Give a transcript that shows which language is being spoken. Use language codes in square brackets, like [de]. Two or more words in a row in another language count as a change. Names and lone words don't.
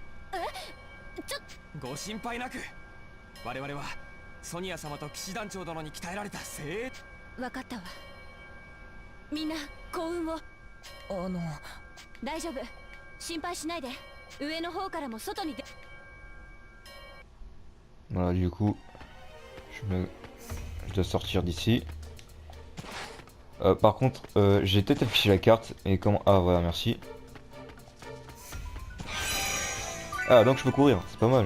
[ja] ご心配なく。我々はソニア様と騎士団長殿に鍛えられた精鋭。分かったわ。みんな幸運を。大丈夫、心配しないで。上の方からも外に出。 [fr] Voilà, du coup, je dois sortir d'ici. Par contre, j'ai peut-être affiché la carte et comment... Ah voilà, merci. Ah, donc je peux courir, c'est pas mal.